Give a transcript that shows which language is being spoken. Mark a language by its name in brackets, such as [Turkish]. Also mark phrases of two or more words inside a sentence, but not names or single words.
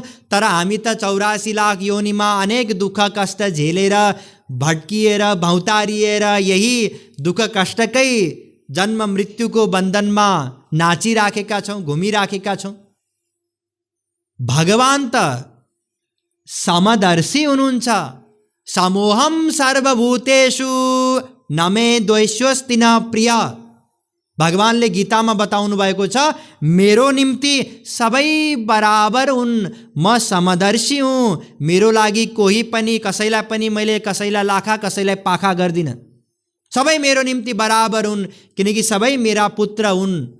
[Nepali] तर हामी त 84 लाख योनिमा अनेक दुःख कष्ट झेलेर, भट्किएर, भौतारिएर, यही दुःख कष्टकै जन्म मृत्युको बन्धनमा नाचिराखेका छौँ, घुमिराखेका छौँ। भगवान त समदर्शी हुनुहुन्छ। [Sanskrit] समोहम सर्वभूतेषु न मे द्वेष्योस्ति न प्रिय। [Nepali] भगवानले गीतामा बताउनु भएको छ, मेरो निम्ति सबै बराबर हुन्, म समदर्शी हुँ। मेरो लागि कोही पनि, कसैलाई पनि मैले कसैलाई लाखा कसैलाई पाखा गर्दिनँ। सबै मेरो निम्ति बराबर हुन्, किनकि सबै मेरा पुत्र हुन्।